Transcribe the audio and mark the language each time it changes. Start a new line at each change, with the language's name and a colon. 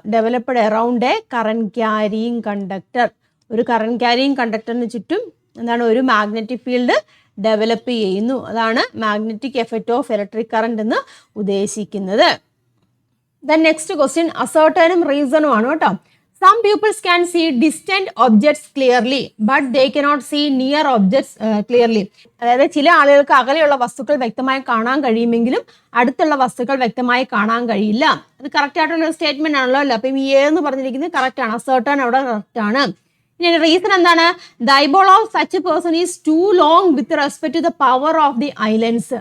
English: Developed around a current carrying conductor.
Malayalam: ഒരു current carrying കണ്ടക്ടറിന് ചുറ്റും എന്താണ്? ഒരു മാഗ്നറ്റിക് ഫീൽഡ് ഡെവലപ്പ് ചെയ്യുന്നു. അതാണ് magnetic effect of electric current എന്ന് ഉദ്ദേശിക്കുന്നത്. ദെൻ നെക്സ്റ്റ് ക്വസ്റ്റ്യൻ അസേർട്ടനും റീസണും ആണ് കേട്ടോ.
English: Some pupils can see distant objects clearly, but they cannot see near objects clearly.
Malayalam: അതായത് ചില ആളുകൾക്ക് അകലെയുള്ള വസ്തുക്കൾ വ്യക്തമായി കാണാൻ കഴിയുമെങ്കിലും അടുത്തുള്ള വസ്തുക്കൾ വ്യക്തമായി കാണാൻ കഴിയില്ല. അത് കറക്റ്റ് ആയിട്ടുള്ള സ്റ്റേറ്റ്മെന്റ് ആണല്ലോ അല്ലേ. അപ്പം ഈ എന്ന് പറഞ്ഞിരിക്കുന്നത് കറക്റ്റ് ആണ്. അസേർട്ടൻ അവിടെ കറക്റ്റ് ആണ്. ഇനി റീസൺ എന്താണ്?
English: The eyeball of such person is too long with respect to the power of the eye lens.